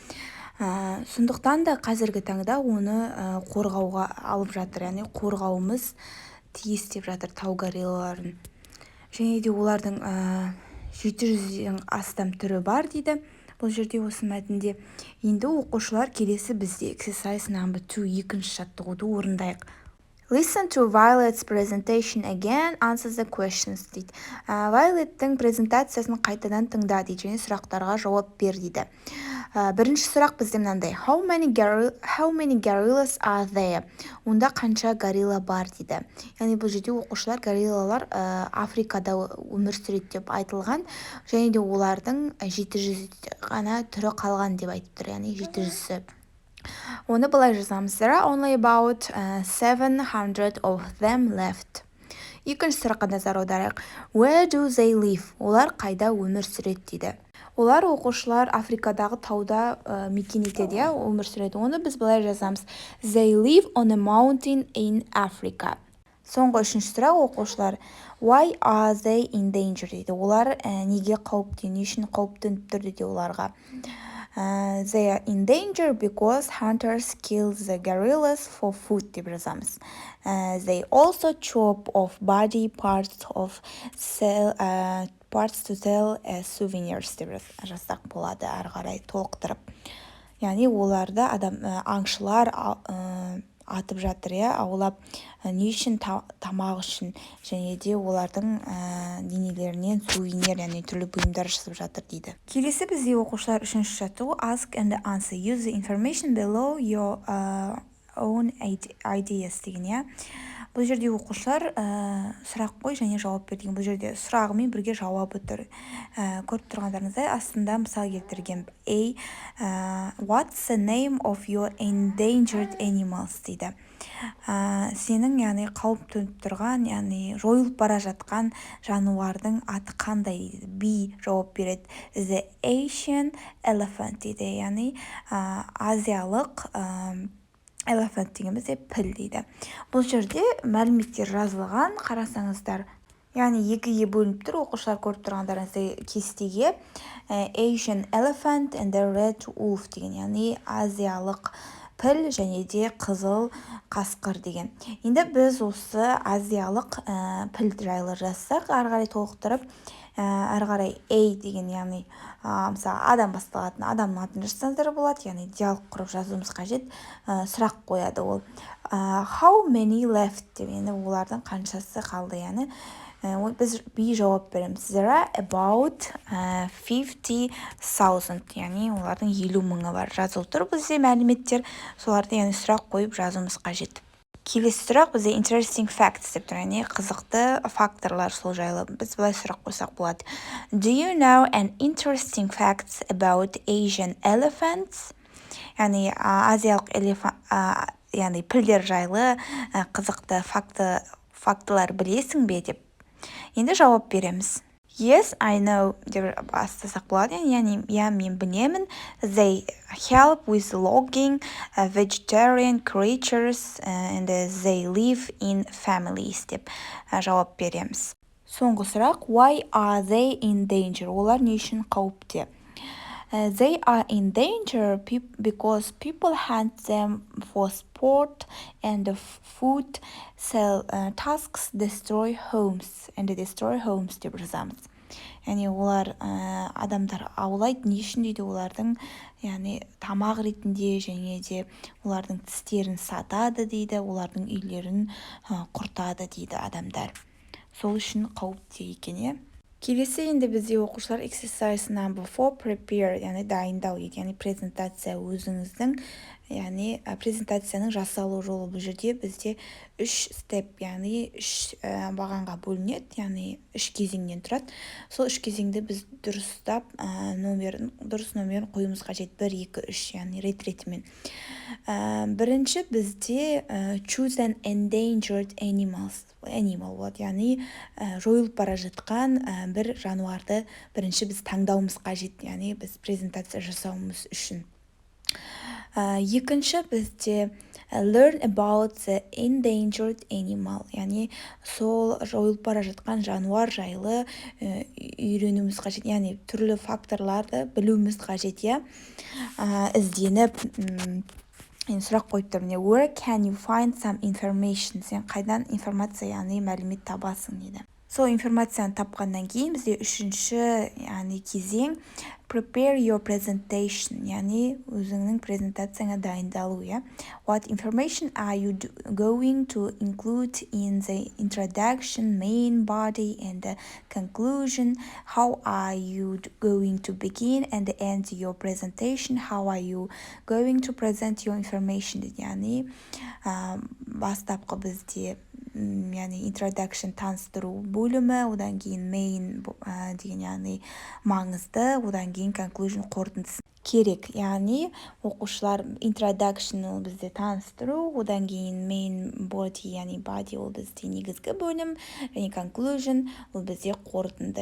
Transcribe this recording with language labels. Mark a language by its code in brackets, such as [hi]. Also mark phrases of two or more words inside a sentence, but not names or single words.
[kk] Сондықтан да қазіргі таңда оны қорғауға алып жатыр, яғни қорғауымыз тиіс деп жатыр тау гориллаларын. Және де олардың 700-ден астам түрі бар дейді. Бұл жерде осы мәтінде. Енді оқушылар келесі бізде [en] exercise number 2, [kk] екінші жаттығуды орындайық. [en] Listen to Violet's presentation again, answer the questions дейді. [kk] Violet'тің презентациясын қайтадан тыңда дейді, және сұрақтарға жауап бер дейді. Бірінші сұрақ бізде мынандай. [en] How many gorillas are there? [kk] Онда қанша горилла бар дейді. Яғни бұл жерде оқушылар гориллалар Африкада өмір сүреді деп айтылған, және де олардың 700 ғана түрі қалған деп айтып тұр, яғни 700 Оны былай жазамыз. [en] There are only about 700 of them left. [kk] Екінші сұраққа назар аударайық. [en] Where do they live? [kk] Олар қайда өмір сүреді дейді. Олар оқушылар Африкадағы тауда мекен етеді, өмір сүреді. Оны біз былай жазамыз. [en] They live on a mountain in Africa. [kk] Соңғы үшінші сұрақ оқушылар. [en] Why are they endangered дейді. [kk] Олар неге қауіпті, не үшін қауіп төніп тұр дейді оларға. [en] They are in danger because hunters kill the gorillas for food [kk] деп жазамыз. [en] They also chop off body parts to sell as souvenirs [kk] деп жазсақ болады ары қарай толықтырып. Яғни оларды аңшылар атып жатыр, аулап, не үшін тамақ үшін, және де олардың денелерінен сувенир, яғни түрлі бұйымдар жасап жатыр дейді. Келесі бізде оқушылар үшінші жаттығу [en] ask and answer. Use the information below your own ideas деген. [kk] Бұл жерде оқушылар сұрақ қой және жауап бер деген. Бұл жерде сұрағымен бірге жауабы тұр. Көріп тұрғандарыңыздай астында мысал келтірген. [en] What's the name of your endangered animals дейді. [kk] Сенің яғни қауіп төніп тұрған, яғни жойылып бара жатқан жануардың аты қандай? B жауап береді. [en] The Asian elephant дейді. [kk] Яғни азиялық elephant деген бізде піл дейді. Бұл жерде мәліметтер жазылған, қарасаңыздар. Яғни екіге бөлініп тұр, оқушылар көріп тұрғандарыңыздай кестеге [en] Asian elephant and the red wolf [kk] деген, яғни азиялық піл және де қызыл қасқыр деген. Енді біз осы азиялық піл жайлы жазсақ, ары қарай толықтырып, ары қарай A деген, яғни мысалы адам басталатын адамның атын жазсаңыздар болады, яғни диалог құрып жазуымыз қажет. Сұрақ қояды ол. [en] How many left [kk] деп, енді олардың қаншасы қалды, яғни біз B жауап береміз. [en] There are about 50,000, [kk] яғни олардың 50,000 бар. Жазылып тұр бізде мәліметтер, соларды яғни сұрақ қойып жазуымыз қажет. Келесі сұрақ бізде [en] interesting facts [kk] деп тұр, яғни қызықты факторлар сол жайлы. Біз былай сұрақ қойсақ болады. [en] Do you know an interesting facts about Asian elephants? [kk] Яғни азиялық яғни пілдер жайлы қызықты фактылар білесің бе деп. Енді жауап береміз. [en] Yes, I know [kk] деп бастасақ болады, яғни мен білемін. [en] They help with logging vegetarian creatures and they live in families [kk] деп жауап береміз. Соңғы сұрақ, [en] why are they in danger? [kk] Олар не үшін қауіпте? [en] They are in danger because people hunt them for sport and food, sell tasks, destroy homes [kk] деп жазамыз. Яғни олар адамдар аулайды, не үшін дейді, олардың яғни тамақ ретінде және де олардың тістерін сатады дейді, олардың үйлерін құртады дейді адамдар. Сол үшін қауіпте екен. Келесі енді бізде оқушылар [en] exercise number 4 prepare, [kk] яғни дайындау еді, яғни презентация өзіңіздің, яғни презентацияның жасалу жолы. Бұл жерде бізде 3 степ, яғни 3 бағанға бөлінеді, яғни 3 кезеңнен тұрады. Сол 3 кезеңді біз дұрыстап дұрыс номерін қоюымыз қажет. 1, 2, 3, яғни рет-ретімен. Бірінші бізде [en] choose an endangered animal [kk] болады, яғни жойылып бара жатқан бір жануарды бірінші біз таңдауымыз қажет, яғни біз презентация жасауымыз үшін. Екінші бізде [en] learn about the endangered animal, [kk] яғни сол жойылып бара жатқан жануар жайлы үйренуіміз қажет, яғни түрлі факторларды білуіміз қажет, ізденіп сұрақ қойып тұр. [en] Where can you find some information? [kk] Сен қайдан информация, яғни мәлімет табасың дейді. Сол информацияны тапқаннан кейін бізде үшінші яғни кезең [en] prepare your presentation, [kk] яғни өзіңнің презентацияңа дайындалу. [en] What information are you going to include in the introduction, main body and the conclusion? How are you going to begin and end your presentation? How are you going to present your information? [kk] Яғни бастапқы бізде яғни introduction таныстыру бөлімі, одан кейін main деген яғни маңызды, одан кейін conclusion қорытындысы керек. Яғни оқушылар introduction ол бізде таныстыру, одан кейін [en] main body [kk] яғни body ол бізде негізгі бөлім, және conclusion ол бізде қорытынды.